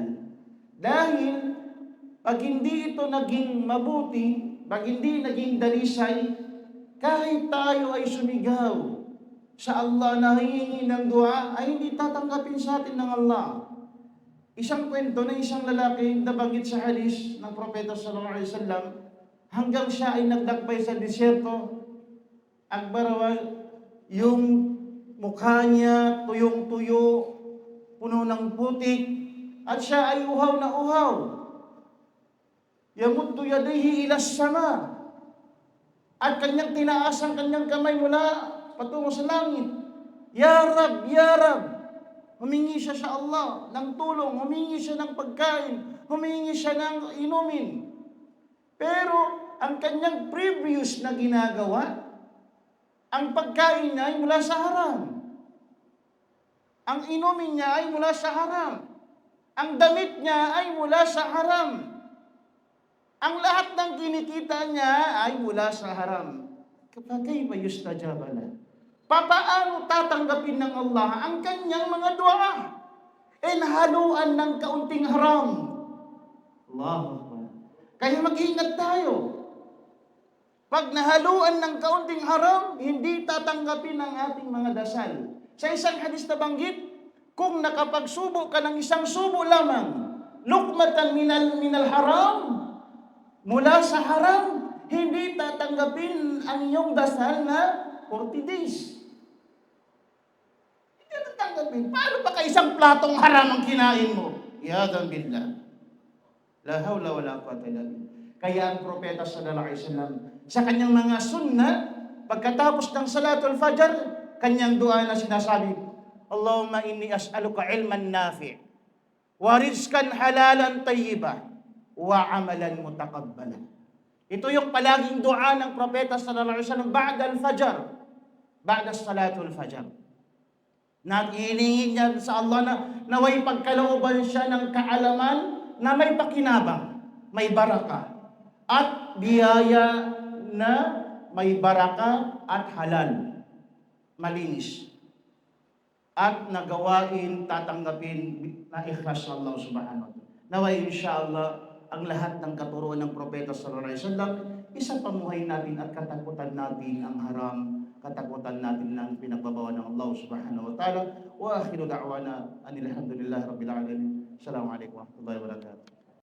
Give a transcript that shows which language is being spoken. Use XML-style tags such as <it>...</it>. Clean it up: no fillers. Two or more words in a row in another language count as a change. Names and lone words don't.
<tl>Dahil pag hindi ito naging mabuti, pag hindi naging dalisay, kahit tayo ay sumigaw sa Allah na hihingi ng dua, ay hindi tatanggapin sa atin ng Allah. Isang kwento na isang lalaki na banggit sa hadis ng Propeta</tl> <ar>صلى الله عليه وسلم,</ar> <tl>hanggang siya ay nagdakbay sa disyerto, agbarawa, yung mukha niya tuyong-tuyo, puno ng putik, at siya ay uhaw na uhaw.</tl> <ar>يمد يديه إلى السماء.</ar> <tl>At kanyang tinaas ang kanyang kamay mula patungo sa langit.</tl> <ar>يا رب يا رب.</ar> <tl>Humingi siya sa Allah ng tulong, humingi siya ng pagkain, humingi siya ng inumin. Pero ang kanyang previous na ginagawa, ang pagkain niya ay mula sa haram. Ang inumin niya ay mula sa haram. Ang damit niya ay mula sa haram. Ang lahat ng kinikita niya ay mula sa haram.</tl> <ar>كيا با يستجاب لا?</ar> <tl>Papaano tatanggapin ng Allah ang kanyang mga dua? Nahaluan ng kaunting haram.</tl> <ar>الله أكبر.</ar> <tl>Kaya mag-ingat tayo. Pag nahaluan ng kaunting haram, hindi tatanggapin ang ating mga dasal. Sa isang hadis na banggit, kung nakapagsubo ka ng isang subo lamang,</tl> <ar>لقمة من الحرام,</ar> <tl>mula sa haram, hindi tatanggapin ang iyong dasal na 40 days. Hindi tatanggapin. Paano ba ka isang platong haram ang kinain mo?</tl> <ar>عياذا بالله. لا حول ولا قوة إلا بالله.</ar> <tl>Kaya ang propeta</tl> <ar>صلى الله عليه وسلم</ar> <tl>sa kanyang mga sunna, pagkatapos ng</tl> <ar>صلاة الفجر,</ar> <tl>kanyang dua na sinasabi,</tl> <ar>اللهم إني أسألك علما نافعا ورزقا حلالا طيبا وعملا متقبلا.</ar> <tl>Ito yung palaging dua ng propeta</tl> <ar>صلى الله عليه وسلم بعد الفجر بعد صلاة الفجر.</ar> <tl>Nag-iingin niya sa Allah na naway pagkalooban siya ng kaalaman na may pakinabang, may baraka, at biyaya na may baraka at halal, malinis, at nagawain tatanggapin na ikhlas sa Allah</tl> <ar>سبحانه وتعالى.</ar> <tl>Naway inshallah ang lahat ng katuruan ng propeta</tl> <ar>صلى الله عليه وسلم,</ar> <tl>isa pamuhay natin at katakutan natin ang haram, katakutan natin ng pinagbabawa ng Allah</tl> <ar>سبحانه وتعالى. وآخر دعوانا أن الحمد لله رب العالمين. السلام عليكم ورحمة الله وبركاته.</ar>